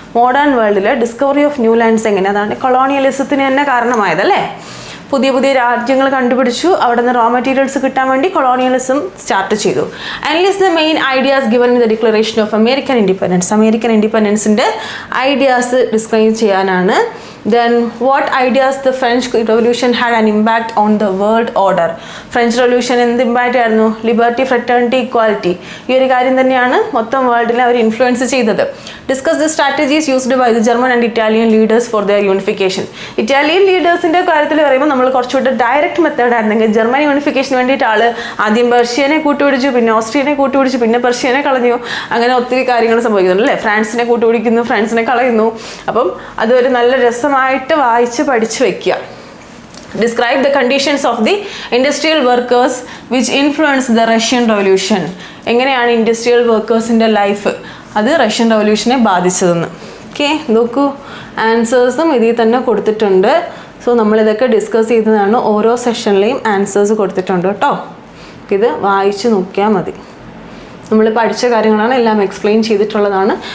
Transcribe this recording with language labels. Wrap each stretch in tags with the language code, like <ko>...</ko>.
<ml>Modern വേൾഡിൽ discovery of new lands എങ്ങനെ? അതാണ് കൊളോണിയലിസത്തിന് തന്നെ കാരണമായത് അല്ലേ? പുതിയ പുതിയ രാജ്യങ്ങൾ കണ്ടുപിടിച്ചു, അവിടെ നിന്ന് റോ മെറ്റീരിയൽസ് കിട്ടാൻ വേണ്ടി കൊളോണിയലിസം സ്റ്റാർട്ട് ചെയ്തു.</ml> <en>And list the main ideas given in the declaration of American independence.</en> <ml>American ഇൻഡിപെൻഡൻസിൻ്റെ ideas describe ചെയ്യാനാണ്.</ml> <en>Then what ideas the French Revolution had an impact on the world order?</en> <ml>French revolution എന്ത് impact ആയിരുന്നു? Liberty, fraternity, equality, ഈ ഒരു കാര്യം തന്നെയാണ് മൊത്തം വേൾഡിനെ അവർ influence ചെയ്തത്.</ml> <en>Discuss the strategies used by the German and Italian leaders for their unification.</en> <ml>Italian ലീഡേഴ്സിൻ്റെ കാര്യത്തിൽ പറയുമ്പോൾ നമ്മൾ കുറച്ചുകൂടെ ഡയറക്റ്റ് മെത്തേഡ് ആയിരുന്നെങ്കിൽ ജർമ്മൻ യൂണിഫിക്കേഷന് വേണ്ടിയിട്ട് ആദ്യം പെർഷ്യനെ കൂട്ടുപിടിച്ചു, പിന്നെ ഓസ്ട്രിയനെ കൂട്ടുപിടിച്ചു, പിന്നെ പെർഷ്യനെ കളഞ്ഞു. അങ്ങനെ ഒത്തിരി കാര്യങ്ങൾ സംഭവിക്കുന്നുണ്ട് അല്ലേ? ഫ്രാൻസിനെ കൂട്ടുപിടിക്കുന്നു, ഫ്രാൻസിനെ കളയുന്നു. അപ്പം അതൊരു നല്ല രസമായിട്ട് വായിച്ച് പഠിച്ചു വെക്കുക.</ml> <en>Describe the conditions of the industrial workers which influenced the Russian Revolution.</en> <ml>എങ്ങനെയാണ് ഇൻഡസ്ട്രിയൽ വർക്കേഴ്സിൻ്റെ ലൈഫ് അത് റഷ്യൻ റവല്യൂഷനെ ബാധിച്ചതെന്ന്. ഓക്കെ, നോക്കൂ, ആൻസേഴ്സും ഇതിൽ തന്നെ കൊടുത്തിട്ടുണ്ട്. സോ നമ്മളിതൊക്കെ ഡിസ്കസ് ചെയ്തതാണ്. ഓരോ സെഷനിലെയും ആൻസേഴ്സ് കൊടുത്തിട്ടുണ്ട് കേട്ടോ. ഇത് വായിച്ച് നോക്കിയാൽ മതി. നമ്മൾ പഠിച്ച കാര്യങ്ങളാണ്, എല്ലാം എക്സ്പ്ലെയിൻ ചെയ്തിട്ടുള്ളതാണ്.</ml>